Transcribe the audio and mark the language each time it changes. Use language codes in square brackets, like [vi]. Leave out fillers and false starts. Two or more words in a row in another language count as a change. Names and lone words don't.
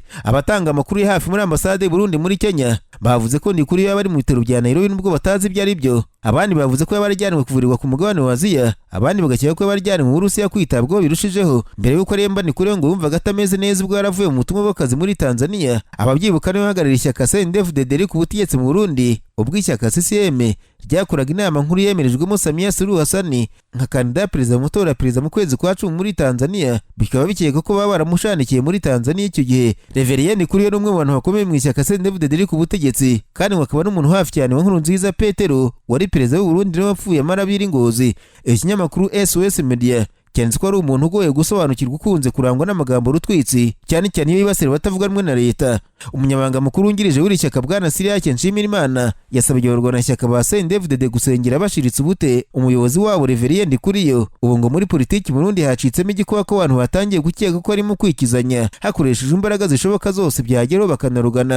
[rw] Abatanga amakuru ya hafi muri ambasade y'u Burundi muri Kenya bavuze ko NDIKURIYO yaba ari mu bitaro bya Nairobi nubwo batazi ibyo ari byo. Abandi bavuze ko yaba yarajyanwe kuvurirwa ku mugabane wa Aziya, abandi bagakeka ko yaba yarajyanwe mu Burusiya kwitabwaho birushijeho. Mbere y'uko aremba NDIKURIYO ngo yumvaga atameze neza ubwo yaravuye mu butumwa bw'akazi muri Tanzania. Ababyibuka niwe uhagarariye ishyaka CNDD-FDD riri ku butegetsi mu Burundi, ubwo ishyaka CCM ryakoraga inama nkuru yemerejwemo Samia Suluhu Hassan nka kandida perezida mu matora perezida mu kwezi kwa 10 muri Tanzania. Bikaba bikeka ko baba baramushanikiye muri Tanzania icyo gihe. Reverien NDIKURIYO n'umwe mu bantu bakomeye mu ishyaka CNDD-FDD riri ku butegetsi kandi akaba n'umuntu hafi cyane wa Nkurunziza Petero wari perezida w'u Burundi n'uwapfuye amarabiri Ngozi. Ikinyamakuru SOS Media cyanditse ko ari umuntu ugoye gusobanukirwa ukunze kurangwa n'amagambo rutwitsi cyane cyane iyo yibasira batavuga rumwe na leta. Umunyamabanga mukuru wungirije w'iri shyaka bwana Siriake Nshimirimana yasabye abarwanashyaka ba CNDD-FDD gusengera bashiritse ubute umuyobozi wabo Reverien NDIKURIYO. Ubu ngo muri politiki mu Burundi hacitsemo igikuba ko abantu batangiye gukeka ko arimo kwikizanya hakoresheje imbaraga zishoboka zose byageraho bakanarugana.